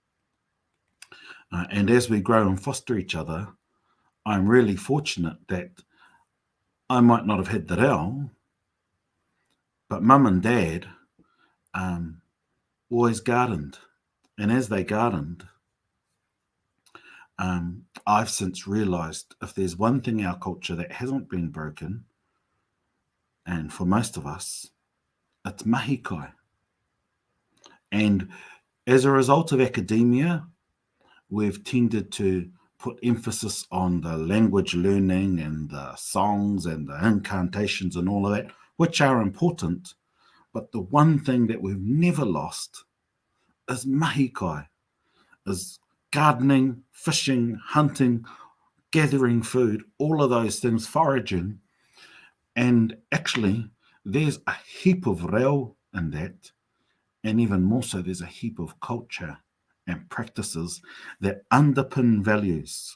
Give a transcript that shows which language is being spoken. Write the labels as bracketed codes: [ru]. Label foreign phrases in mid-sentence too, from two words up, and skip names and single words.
[en] And as we grow and foster each other, I'm really fortunate that I might not have had the reo, but mum and dad always gardened. And as they gardened, I've since realised if there's one thing in our culture that hasn't been broken, and for most of us, it's [mi] mahi kai. [en] And as a result of academia, we've tended to put emphasis on the language learning and the songs and the incantations and all of that, which are important. But the one thing that we've never lost is [mi] mahi kai, [en] is gardening, fishing, hunting, gathering food, all of those things, foraging. And actually, there's a heap of reo in that. And even more so, there's a heap of culture and practices that underpin values.